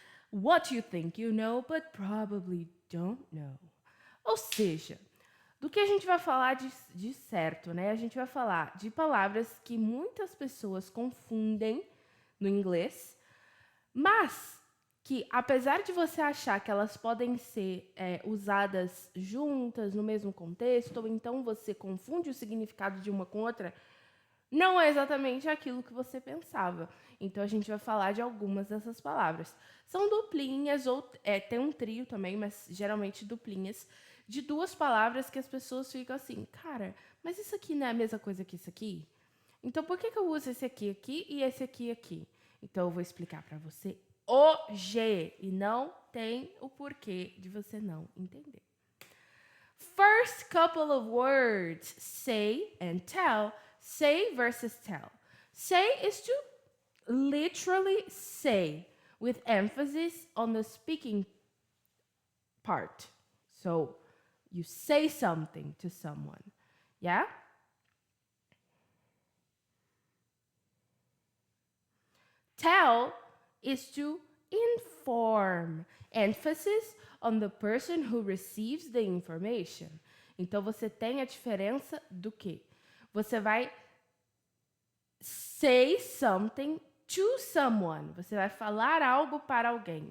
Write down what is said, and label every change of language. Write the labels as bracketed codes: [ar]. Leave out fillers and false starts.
[en] What you think you know, but probably don't know. [pt] Ou seja, do que a gente vai falar de certo, né? A gente vai falar de palavras que muitas pessoas confundem no inglês, mas que, apesar de você achar que elas podem ser usadas juntas no mesmo contexto, ou então você confunde o significado de uma com outra, não é exatamente aquilo que você pensava. Então, a gente vai falar de algumas dessas palavras. São duplinhas, ou tem um trio também, mas geralmente duplinhas, de duas palavras que as pessoas ficam assim, cara, mas isso aqui não é a mesma coisa que isso aqui? Então, por que eu uso esse aqui e esse aqui? Então, eu vou explicar para você hoje, e não tem o porquê de você não entender. [en] First couple of words, say and tell. Say versus tell. Say is to literally say with emphasis on the speaking part. So you say something to someone. Yeah? Tell is to inform. Emphasis on the person who receives the information. [pt] Então você tem a diferença do quê? Você vai [en] say something to someone. [pt] Você vai falar algo para alguém.